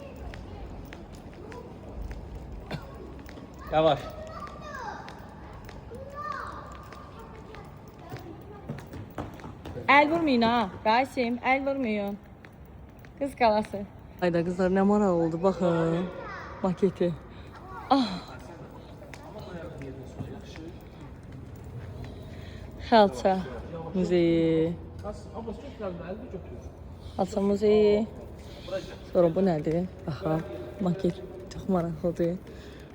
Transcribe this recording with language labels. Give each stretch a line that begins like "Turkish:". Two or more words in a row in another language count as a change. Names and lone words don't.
Azerbaijani: Yavaş. El vurmayın ha. Rasim, el vurmayın. Kız kalası.
Turkish: Ayda kızlar ne maral oldu bakın.
Azerbaijani: Maketi. Ah. Xalça muzeyi. Xalça muzeyi. Sonra bu nədir? Baxa, maket çox maraqlıdır.